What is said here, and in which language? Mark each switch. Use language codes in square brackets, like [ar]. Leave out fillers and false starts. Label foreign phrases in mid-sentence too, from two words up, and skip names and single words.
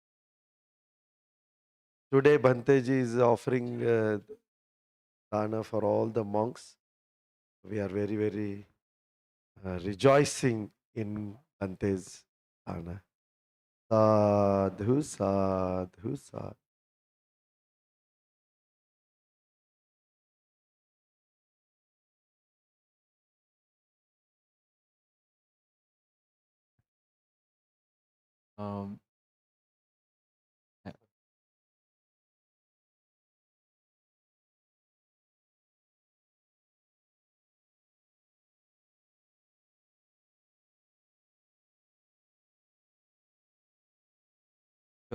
[en] Today, Bhanteji is offering dana for all the monks. We are very, very rejoicing in Bhante's dana. [pi] Sadhu, sadhu, sadhu. Um, uh, so